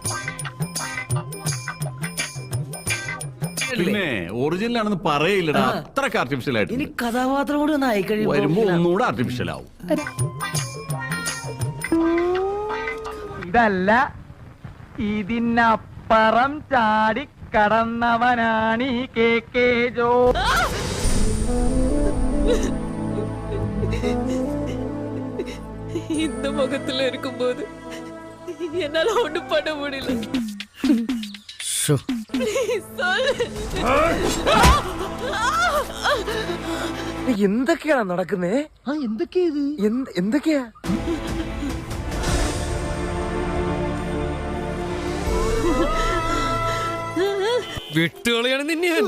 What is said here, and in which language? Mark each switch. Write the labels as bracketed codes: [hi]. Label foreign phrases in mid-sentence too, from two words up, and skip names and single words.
[ml] പിന്നെ ഒറിജിനൽ ആണെന്ന് പറയില്ലടാ, അത്രക്ക് ആർട്ടിഫിഷ്യൽ ആയിട്ട്. ഇനി കഥാപാത്രം കൂടി ഒന്ന് ആയിക്കഴിഞ്ഞു വരുമ്പോ ഒന്നുകൂടെ ആർട്ടിഫിഷ്യൽ ആവും. ഇതല്ല, ഇതിനപ്പുറം ചാടി കടന്നവനാണ് ഈ കെ ജോ. [ta] இந்த முகத்துல இருக்கும்போது என்னால ஒண்ணும் பண்ண முடியல. [ml] എന്തൊക്കെയാണ് നടക്കുന്നേ? എന്തൊക്കെയാ? വിട്ടുകളിയാണ് നിന്നെ.